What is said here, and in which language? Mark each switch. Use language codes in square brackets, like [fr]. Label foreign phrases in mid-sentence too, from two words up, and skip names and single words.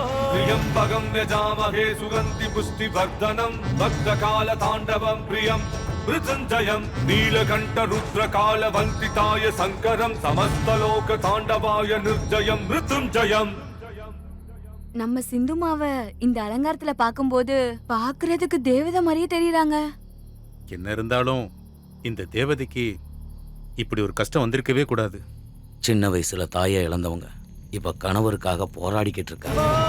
[sa] त्र्यम्बकं यजामहे सुगन्धि पुष्टिवर्धनम् भक्तकालताण्डवं प्रियम् मृत्युञ्जयं नीलकण्ठरुद्रकालवन्तिताय शङ्करं समस्तलोकताण्डवाय निर्जयं मृत्युञ्जयम् [ta] நம்ம சிந்துமாவ இந்த அலங்காரத்துல பாக்கும்போது பாக்குறதுக்கு தேவதை மாதிரியே தெரியறாங்க. என்ன இருந்தாலும் இந்த தேவதைக்கு இப்படி ஒரு கஷ்டம் வந்திருக்கவே கூடாது. சின்ன வயசுல தாயை இழந்தவங்க இப்ப கணவருக்காக போராடிக்கிட்டு இருக்காங்க.